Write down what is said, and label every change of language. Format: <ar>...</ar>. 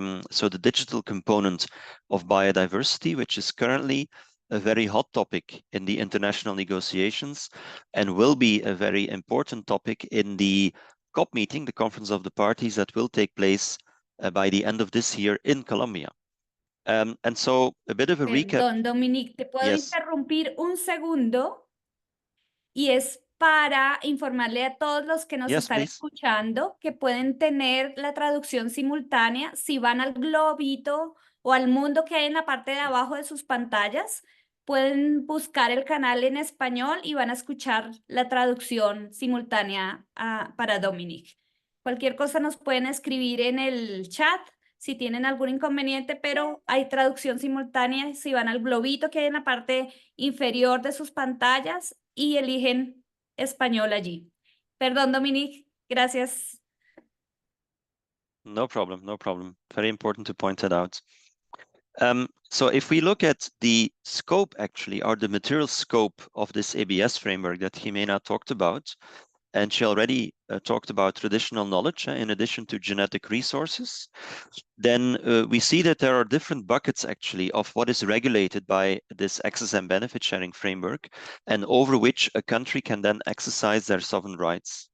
<en>So the digital component of biodiversity, which is currently a very hot topic in the international negotiations and will be a very important topic in the COP meeting, the Conference of the Parties, that will take place by the end of this year in Colombia. And so a bit of a recap.</en> <es>Perdón, Dominique, ¿te puedo interrumpir un segundo? Y es para informarle a todos los que nos están escuchando que pueden tener la traducción simultánea si van al globito o al mundo que hay en la parte de abajo de sus pantallas. Pueden buscar el canal en español y van a escuchar la traducción simultánea para Dominique. Cualquier cosa nos pueden escribir en el chat si tienen algún inconveniente, pero hay traducción simultánea si van al globito que hay en la parte inferior de sus pantallas y eligen español allí. Perdón, Dominique, gracias.</es> <en>No problem, no problem. Very important to point that out. So if we look at the scope, actually, or the material scope of this ABS framework that Jimena talked about, and she already talked about traditional knowledge in addition to genetic resources, then we see that there are different buckets actually of what is regulated by this access and benefit sharing framework and over which a country can then exercise their sovereign rights.</en>